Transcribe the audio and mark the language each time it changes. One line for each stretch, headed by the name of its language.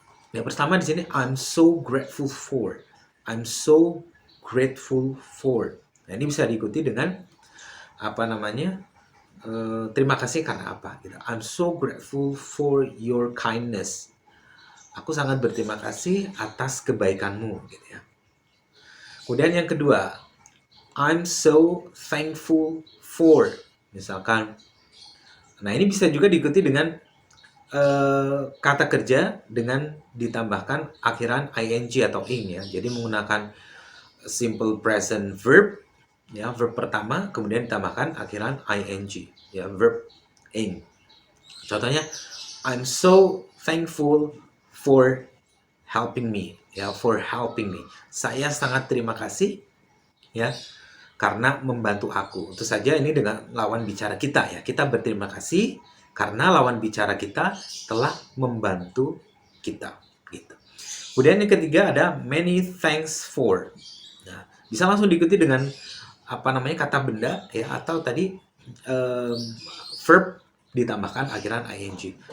English: Yang pertama di sini I'm so grateful for. I'm so grateful for.
Indonesian: Nah, ini bisa diikuti dengan apa namanya? Terima kasih karena apa gitu.
English: I'm so grateful for your kindness.
Indonesian: Aku sangat berterima kasih atas kebaikanmu gitu ya. Kemudian yang kedua,
English: I'm so thankful for,
Indonesian: misalkan. Nah, ini bisa juga diikuti dengan kata kerja dengan ditambahkan akhiran ing atau ing ya. Jadi menggunakan simple present verb ya, verb pertama kemudian ditambahkan akhiran ing ya, verb ing.
English: Contohnya, I'm so thankful for helping me ya, for helping me.
Indonesian: Saya sangat terima kasih ya karena membantu aku. Tentu saja ini dengan lawan bicara kita ya. Kita berterima kasih karena lawan bicara kita telah membantu kita gitu. Kemudian yang ketiga ada many thanks for. Nah, bisa langsung diikuti dengan apa namanya kata benda ya, atau tadi um, verb ditambahkan akhiran ing.